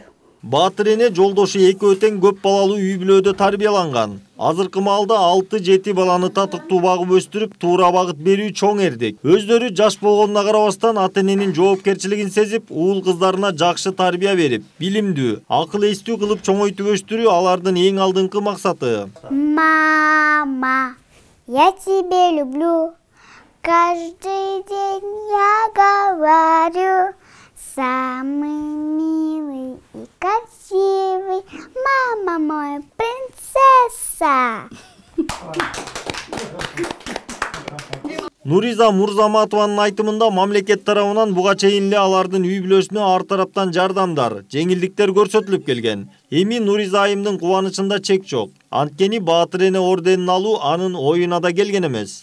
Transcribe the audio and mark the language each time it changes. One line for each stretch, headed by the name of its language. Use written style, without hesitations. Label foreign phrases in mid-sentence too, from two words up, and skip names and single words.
Kyrgyz: Баатыр эне жолдошу экөө тең көп балалуу үй бүлөдө тарбияланган. Азыркы маалда 6-7 баланы татыктуу багып өстүрүп, туура багыт берүү чоң эрдик. Өздөрү жаш болгонуна карабастан ата-эненин жоопкерчилигин сезип, уул кыздарына жакшы тарбия берип, билимдүү, акыл эстүү кылып чоңойтуп өстүрүү алардын эң алдыңкы максаты.
Russian: Мама, я тебя люблю. Каждый день я говорю. Самый милый и красивый, мама моя принцесса.
Kyrgyz: Нуриза Мурзаматованын айтымында мамлекет тарабынан буга чейин эле алардын үй бүлөсүнө ар тараптан жардамдар, жеңилдиктер көрсөтүлүп келген. Эми Нуриза айымдын кубанычында чек жок. Анткени Баатыр эне орденин алуу анын оюна да келген эмес.